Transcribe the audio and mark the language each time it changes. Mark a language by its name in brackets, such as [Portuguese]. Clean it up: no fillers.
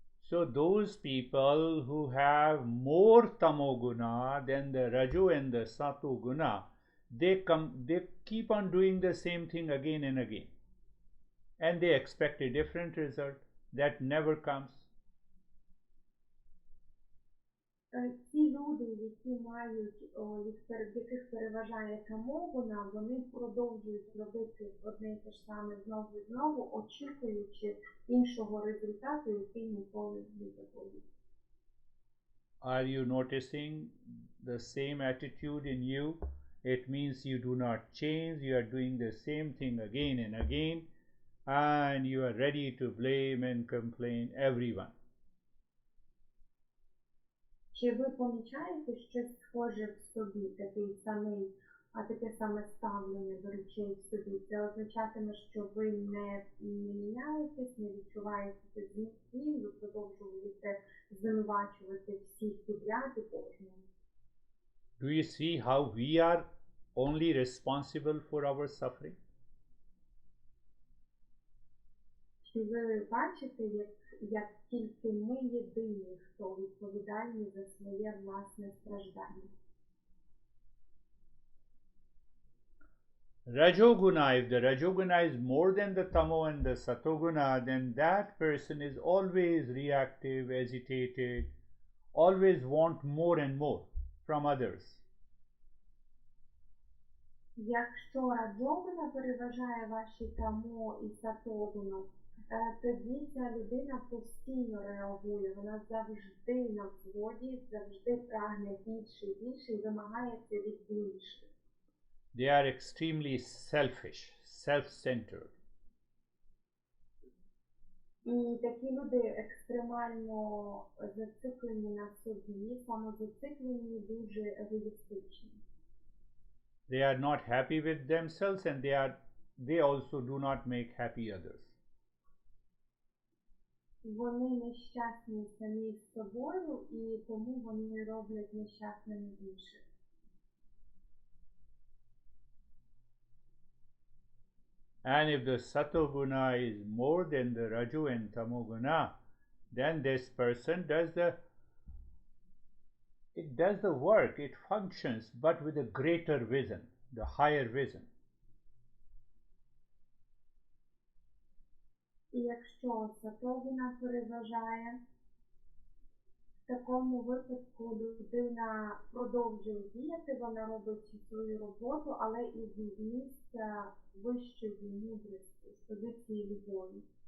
[English] So those people who have more tamoguna than the rajo and the sato guna, they keep on doing the same thing again and again. And they expect a different result that never comes. [Ukrainian] Ті люди, які мають, в яких переважає тамогуна, вони продовжують робити одне і те ж саме знову і знову, очікуючи іншого результату, який ніколи не заходить. [English] Are you noticing the same attitude in you? It means you do not change, you are doing the same thing again and again, and you are ready to blame and complain everyone. [Ukrainian] Чи ви помічаєте щось схоже в собі, таке саме ставлення до речей в собі? Це означатиме, що ви не міняєтесь, не відчуваєте змін, ви продовжуєте звинувачувати всіх підряд і кожного. [English] Do you see how we are only responsible for our suffering? [Ukrainian] Чи ви бачите, як тільки ми єдині, хто відповідальні за своє власне страждання? [English] Rajoguna, if the Rajoguna is more than the Tamo and the Satoguna, then that person is always reactive, agitated, always want more and more from others. [Ukrainian] Якщо раджогуна переважає ваші тамо і сатогуну, тоді ця людина постійно реагує, вона завжди на взводі, завжди прагне більше і більше і вимагається від інших. [English] They are extremely selfish, self-centered. [Ukrainian] І такі люди екстремально зациклені на собі, самозациклені, дуже егоїстичні. [English] They are not happy with themselves and they also do not make happy others. [Ukrainian] Вони нещасні самі з собою і тому вони роблять нещасними інших. [English] And if the Satoguna is more than the Raju and Tamoguna, then this person does the work, it functions, but with a greater vision, the higher vision. [Ukrainian] І якщо сатогуна переважає, В такому випадку людина продовжує діяти, вона робить свою роботу, але із місця вищої мудрості, з позиції любові.